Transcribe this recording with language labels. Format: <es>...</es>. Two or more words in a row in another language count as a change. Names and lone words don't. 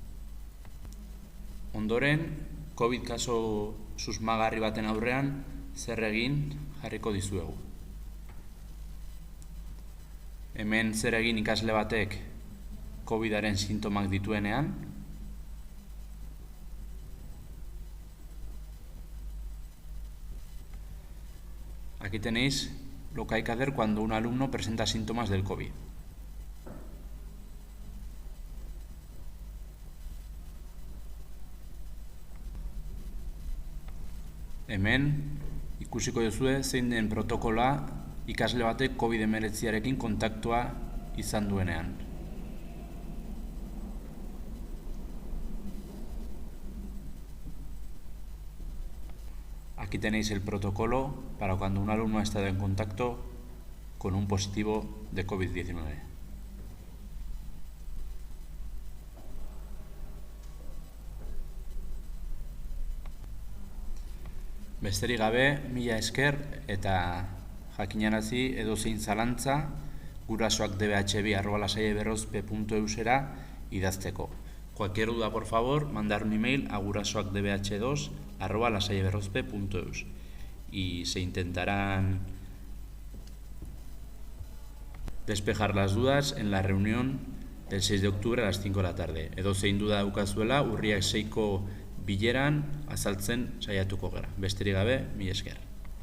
<eu>Ondoren, COVID kaso susmagarri baten aurrean, zer egin jarriko dizuegu. Hemen zer egin ikasle batek COVID-aren sintomak dituenean.</eu> <es>Aquí tenéis lo que hay que hacer cuando un alumno presenta síntomas del COVID.</es> <eu>Hemen ikusiko duzue zein den protokoloa ikasle batek COVID-19arekin kontaktua izan duenean.</eu> <es>Aquí tenéis el protocolo para cuando un alumno ha estado en contacto con un positivo de COVID-19.</es> <eu>Besterik gabe, mila esker eta jakinarazi edozein zalantza gurasoakdbhb@lasaiaberrozpe.eusera idazteko.</eu> <es>Cualquier duda, por favor, mandar un email a gurasoakdbh2@lasaiaberrozpe.eus y se intentarán despejar las dudas en la reunión del 6 de octubre a las 5 de la tarde.</es> <eu>Edozein duda daukazuela, urriak 6ko bileran azaltzen saiatuko gara. Besterik gabe, mila esker.</eu>